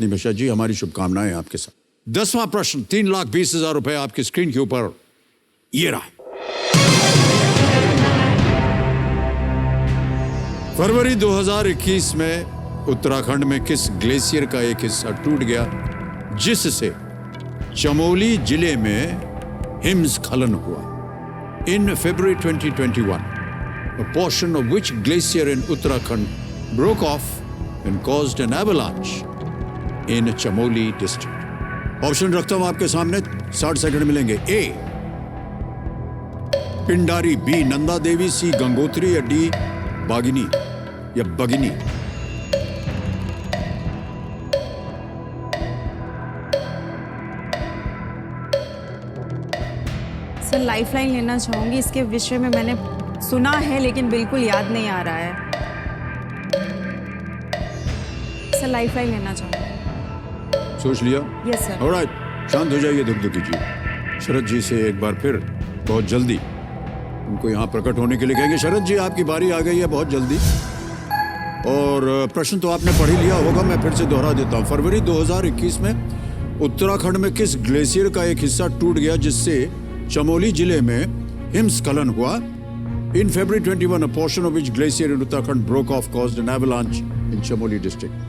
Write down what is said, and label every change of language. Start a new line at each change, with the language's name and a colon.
Hindi: निमिषा जी, हमारी शुभकामनाएं आपके साथ। 10वां प्रश्न, 3,20,000 रुपए आपकी स्क्रीन के ऊपर ये रहा। फरवरी 2021 में उत्तराखंड में किस ग्लेशियर का एक हिस्सा टूट गया जिससे चमोली जिले में हिमस्खलन हुआ?
English: In February 2021, a portion of which glacier in Uttarakhand broke off and caused an avalanche in Chamoli district.
Hindi: Option रखता हूं आपके सामने, 60 सेकंड मिलेंगे। ए पिंडारी, बी नंदा देवी, सी गंगोत्री, या डी बागिनी या बगिनी? सर लाइफलाइन लेना चाहूँगी, इसके विषय में मैंने सुना है लेकिन बिल्कुल याद नहीं आ रहा है। सर लाइफलाइन लेना चाहूँगी। सोच लिया? Yes sir. ऑलराइट, शांत हो जाइए, धुक-धुकी जी। शरद जी से एक बार फिर बहुत जल्दी उनको यहाँ प्रकट होने के लिए कहेंगे। शरद जी, आपकी बारी आ गई है बहुत जल्दी, और प्रश्न तो आपने पढ़ ही लिया होगा, मैं फिर से दोहरा देता हूँ। फरवरी 2021 में उत्तराखंड में किस ग्लेशियर का एक हिस्सा टूट गया जिससे चमोली जिले में हिमस्खलन हुआ?
English: In February 21, a portion of which glacier in Uttarakhand broke off, caused an avalanche in Chamoli district.